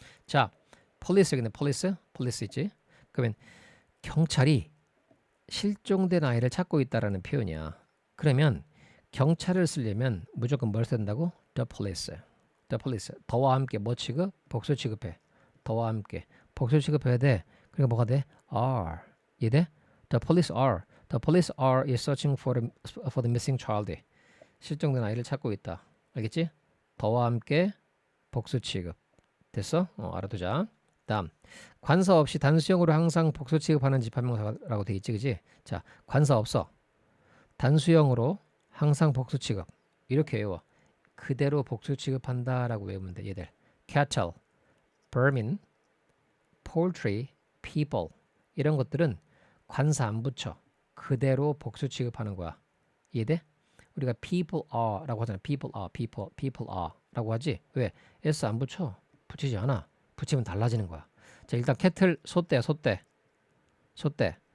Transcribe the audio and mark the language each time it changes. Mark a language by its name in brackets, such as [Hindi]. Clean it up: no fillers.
[Korean] 자, police 여기는 police 있지? 그러면 경찰이 실종된 아이를 찾고 있다라는 표현이야. 그러면 경찰을 쓰려면 무조건 뭘 써야 된다고? [English] The police. The police. [Korean] 더와 함께 뭐 취급? 복수 취급해. 더와 함께 복수 취급해야 돼. 그러니까 뭐가 돼? are. 이해돼? [English] The police are. The police are is searching for the missing child. [Korean] 실종된 아이를 찾고 있다. 알겠지? 더와 함께 복수 취급. 됐어? 알아두자. 다음. 관사 없이 단수형으로 항상 복수 취급하는 집합명사라고 돼 있지, 그지? 자, 관사 없어. 단수형으로 항상 복수 취급. 이렇게 외워. 그대로 복수 취급한다라고 외우면 돼. 얘들. [English] cattle, vermin, poultry, people. [Korean] 이런 것들은 관사 안 붙여. 그대로 복수 취급하는 거야. 이해돼? 우리가 people are 라고 하잖아. people are 라고 하지. 왜? s 안 붙여. 붙이지 않아. 붙이면 달라지는 거야. 자, 일단 cattle, 소떼.